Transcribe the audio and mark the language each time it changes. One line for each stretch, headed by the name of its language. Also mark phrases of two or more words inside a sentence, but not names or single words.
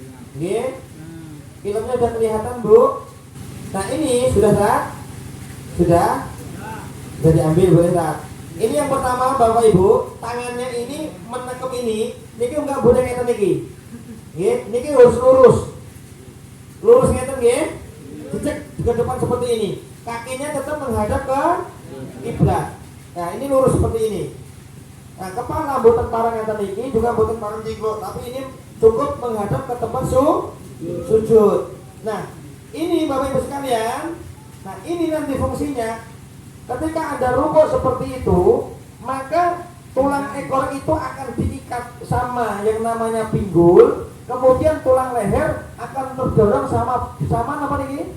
Indonesian: Nggih. Filmnya sudah kelihatan, Bu. Nah, ini sudah tak? Sudah diambil, boleh tak? Ini yang pertama Bapak Ibu, tangannya ini menekuk ini, niki enggak boleh
Javanese: ngeten niki.
Indonesian: Nggih, niki harus lurus. Lurus
Javanese: ngeten nggih.
Indonesian: Jejak ke depan seperti ini. Kakinya tetap menghadap ke kiblat. Nah, ini lurus seperti ini.
Javanese: Nah, kepala boten parang ngeten niki juga boten parang jingkluk,
Indonesian: tapi ini cukup menghadap ke tempat sujud. Nah, ini Bapak Ibu sekalian, nah ini nanti fungsinya. Ketika ada rukuk seperti itu, maka tulang ekor itu akan diikat sama yang namanya pinggul, kemudian tulang leher akan terdorong sama apa ini?